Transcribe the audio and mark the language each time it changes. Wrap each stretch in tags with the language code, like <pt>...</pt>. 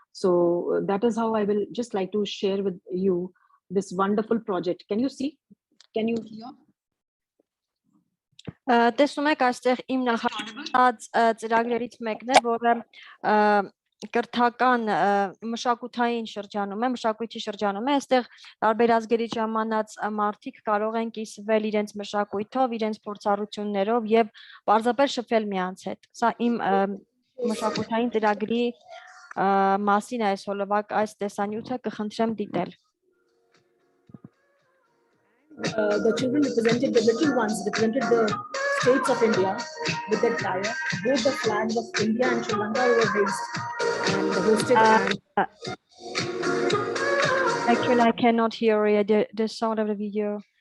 <en>So that is how I will just like to share with you this wonderful project. Can you see? Can you hear?</en> <hy>Տեսնում եք այստեղ իմ նախատեսած ծրագրերից մեկն է, որը կրթական մշակութային շրջանում է, մշակույթի շրջանում է, այստեղ տարբեր ազգերի ժամանած մարդիկ կարող են կիսվել իրենց մշակույթով, իրենց փորձառություններով եւ պարզապես շփվել միանց հետ։ Սա իմ մշակութային ծրագրի մասին է այսօրվա այս տեսանյութը կխնդրեմ դիտել։</hy> <en>The children represented, the little ones represented the states of India with their attire. Both the flags of India and Sri Lanka were raised and hosted. Actually, I cannot hear the sound of the video.</en>